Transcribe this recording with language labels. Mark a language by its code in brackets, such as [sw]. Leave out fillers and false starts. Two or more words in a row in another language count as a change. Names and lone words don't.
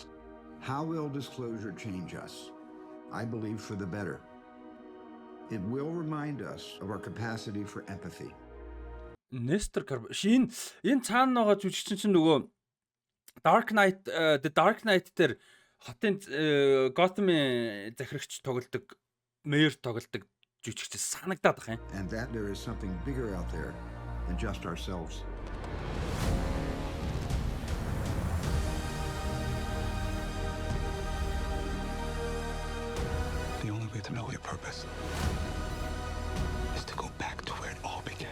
[en] How will disclosure change us? I believe for the better. It will remind us of our capacity for empathy. [mn] Nestor Sheen энэ цаана байгаа жүжигчин чинь нөгөө Dark Knight The Dark Knight дээр хотын Gotham-ийн захирагч тоглодог, Mayor тоглодог жүжигч санагдаад байна. [en] And that there is something bigger out there than just ourselves. The only way to know your purpose is to go back to where it all began.